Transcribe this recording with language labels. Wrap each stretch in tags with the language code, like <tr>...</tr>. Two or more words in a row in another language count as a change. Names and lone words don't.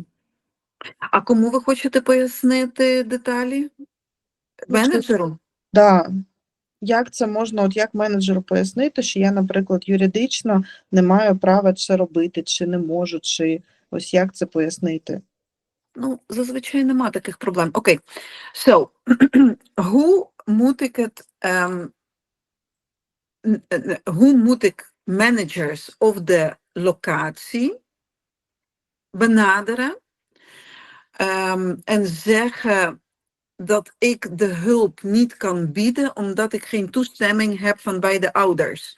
<uk>А кому ви хочете пояснити деталі? Менеджеру? Да. Як це можна, от як менеджеру пояснити, що я, наприклад, юридично не маю права це робити, чи не можу, чи ось як це пояснити? Ну, зазвичай нема таких проблем. Окей.</uk> <nl>So, hoe moet ik managers of de locatie benaderen en zeggen dat ik de hulp niet kan bieden omdat ik geen toestemming heb van beide ouders?</nl>